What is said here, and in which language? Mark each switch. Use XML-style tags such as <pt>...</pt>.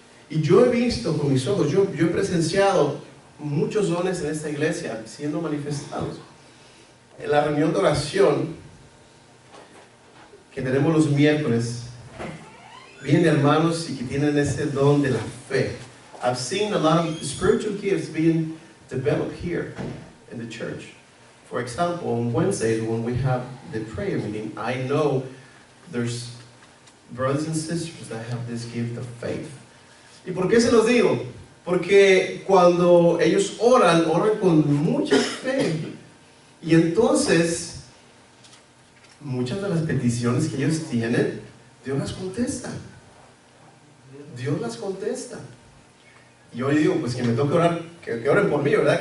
<es>Y yo he visto con mis ojos, yo he presenciado muchos dones en esta iglesia siendo manifestados. En la reunión de oración que tenemos los miércoles, vienen hermanos y que tienen ese don de la fe.</es> <en>I've seen a lot of spiritual gifts being developed here in the church. For example, on Wednesdays when we have the prayer meeting, I know there's brothers and sisters that have this gift of faith.</en> <es>¿Y por qué se los digo? Porque cuando ellos oran con mucha fe. Y entonces, muchas de las peticiones que ellos tienen, Dios las contesta. Dios las contesta. Y yo digo, pues que me toque orar, que oren por mí, ¿verdad?</es>